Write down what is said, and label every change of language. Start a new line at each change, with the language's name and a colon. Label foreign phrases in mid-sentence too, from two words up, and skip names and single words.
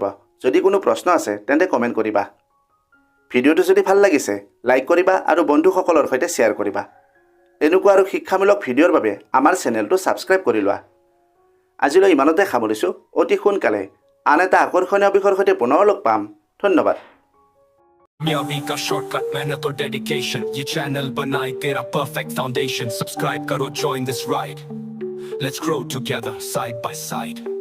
Assamese: যদি কোনো প্ৰশ্ন আছে তেন্তে কমেণ্ট কৰিবা। ভিডিঅ'টো যদি ভাল লাগিছে লাইক কৰিবা আৰু বন্ধুসকলৰ সৈতে শ্বেয়াৰ কৰিবা। এনেকুৱা আৰু শিক্ষামূলক ভিডিঅ'ৰ বাবে আমাৰ চেনেলটো ছাবস্ক্ৰাইব কৰি লোৱা। আজিলৈ ইমানতে সামৰিছোঁ। অতি সোনকালে আন এটা আকৰ্ষণীয় বিষয়ৰ সৈতে পুনৰ লগ পাম। ধন্যবাদ।
Hindi: कामयाबी का शॉर्टकट मेहनत और डेडिकेशन, ये चैनल बनाए तेरा
English: perfect foundation.
Hindi: सब्सक्राइब करो,
English: join this ride, let's grow together side by side।